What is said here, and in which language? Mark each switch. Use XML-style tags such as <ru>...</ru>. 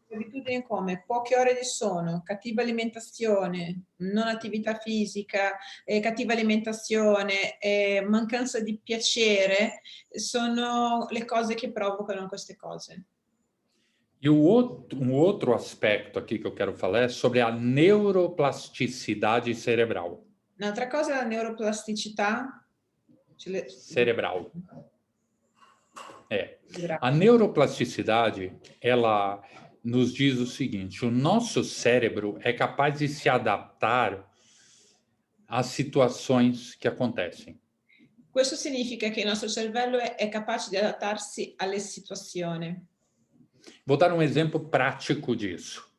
<it>Abitudini come poche ore di sonno, cattiva alimentazione, non attività fisica, cattiva alimentazione, mancanza di piacere, sono le cose che provocano queste cose.</it> <pt>E um outro aspecto aqui que eu quero falar é sobre a neuroplasticidade cerebral.</pt> <it>Un'altra cosa è la neuroplasticità</it> <pt>Cerebral. A neuroplasticidade, ela nos diz o seguinte: o nosso cérebro é capaz de se adaptar às situações que acontecem.</pt> <it>Questo significa che il nostro cervello è capace di adattarsi alle situazioni.</it> <pt>Vou dar um exemplo prático disso.</pt>